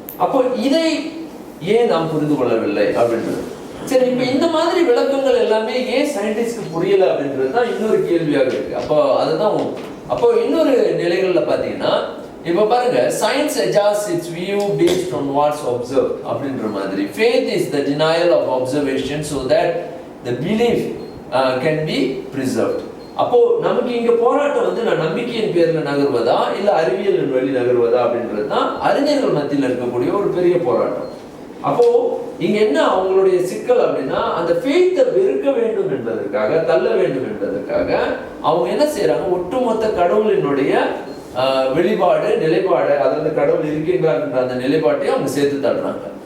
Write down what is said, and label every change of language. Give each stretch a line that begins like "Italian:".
Tamil: அப்போ இதை ஏன் நாம் புரிந்து கொள்ளவில்லை அப்படின்றது. சரி, இப்ப இந்த மாதிரி விளக்கங்கள் எல்லாமே ஏன் சயின்டிஸ்ட்க்கு புரியல அப்படின்றது தான் இன்னொரு கேள்வியாக இருக்கு. அப்போ இன்னொரு நிலைகள்ல பாத்தீங்கன்னா இப்ப பாருங்க, science
English: adjusts its view based on what's observed
Tamil: அப்படின்ற மாதிரி.
English: Faith is the denial of observation so that the belief can be preserved.
Tamil: அப்போ நமக்கு இங்க போராட்டம் வந்து நான் நம்பிக்கையின் பேர்ல நகர்வதா இல்ல அறிவியலின் வழி நகர்வதா அப்படின்றது தான் அறிஞர்கள் மத்தியில் இருக்கக்கூடிய ஒரு பெரிய போராட்டம். அப்போ இங்க என்ன அவங்களுடைய சிக்கல் அப்படின்னா அந்த ஃபெய்த்தை வெறுக்க வேண்டும் என்பதற்காக, தள்ள வேண்டும் என்பதற்காக அவங்க என்ன செய்யறாங்க, ஒட்டுமொத்த கடவுளினுடைய வெளிப்பாடு நிலைப்பாடு, அதாவது கடவுள் இருக்கின்றார் என்ற அந்த நிலைப்பாட்டையும் அவங்க சேர்த்து தள்ளுறாங்க.